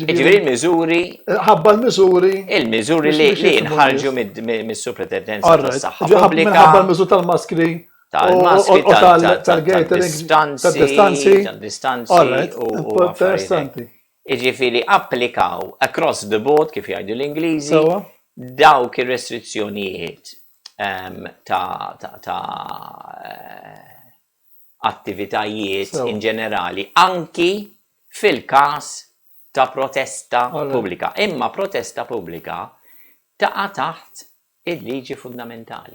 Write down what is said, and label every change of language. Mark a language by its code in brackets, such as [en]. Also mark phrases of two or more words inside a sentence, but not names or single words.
[mt] Jiġifieri il-miżuri. Ħabba l-miżuri. Il-miżuri li nħarġu mis-Suprintendenza tas-saħħa pubblika. Minħabba l-miżur tal-maskri. Tal-maskri, tal-distanzi u interessanti. Jiġifieri applikaw [en] across the board [mt] kif jgħidu l-Ingliżi dawk ir-restrizzjonijiet ta' attivitajiet in ġenerali, anki fil-każ ta' protesta pubblika. Imma protesta pubblika taqa' taħt il-liġi fundamentali,